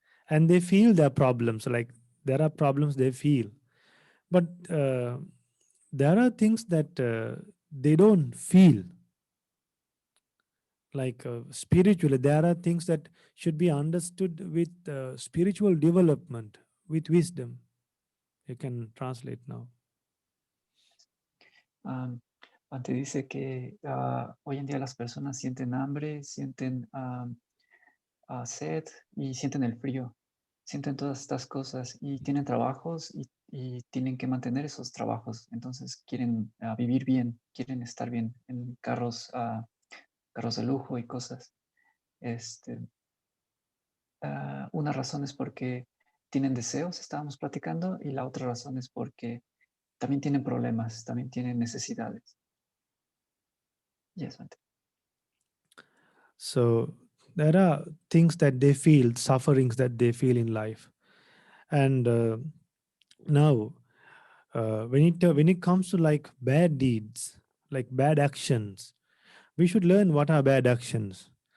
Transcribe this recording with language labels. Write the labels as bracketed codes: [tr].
[en] and they feel their problems. Like there are problems they feel, but there are things that they don't feel. Like spiritually, there are things that should be understood with spiritual development, with wisdom. You can translate now. [es] Um, Ante dice que hoy en día las personas sienten hambre, sienten sed y sienten el frío. Sienten todas estas cosas y tienen trabajos y tienen que mantener esos trabajos. Entonces quieren vivir bien, quieren estar bien en carros de lujo y cosas. Este, una razón es porque tienen deseos, estábamos platicando, y la otra razón es porque también tienen problemas, también tienen necesidades. [en] Yes, Bhante. So there are things that they feel, sufferings that they feel in life, and now when it comes to like bad deeds, like bad actions, we should learn what are bad actions.